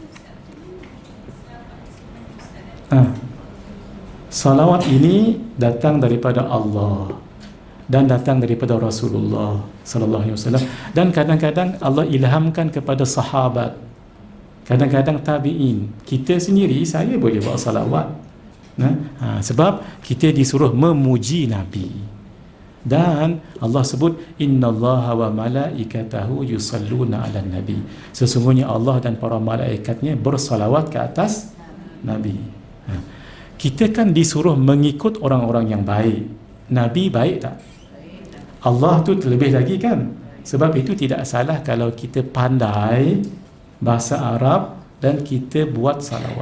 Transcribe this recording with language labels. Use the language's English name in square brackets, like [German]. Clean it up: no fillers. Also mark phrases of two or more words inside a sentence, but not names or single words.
[Malay] Salawat ini datang daripada Allah dan datang daripada Rasulullah [Arabic] صلى الله عليه وسلم, [Malay] dan kadang-kadang Allah ilhamkan kepada sahabat, kadang-kadang tabi'in. Kita sendiri, saya boleh buat salawat. Sebab kita disuruh memuji Nabi. Dan Allah sebut [Arabic] إن الله وملائكته يصلون على النبي. [Malay] Sesungguhnya Allah dan para malaikatnya bersalawat ke atas Nabi. Kita kan disuruh mengikut orang-orang yang baik. Nabi baik tak? Allah tu terlebih lagi kan? Sebab itu tidak salah kalau kita pandai bahasa Arab dan kita buat salawat.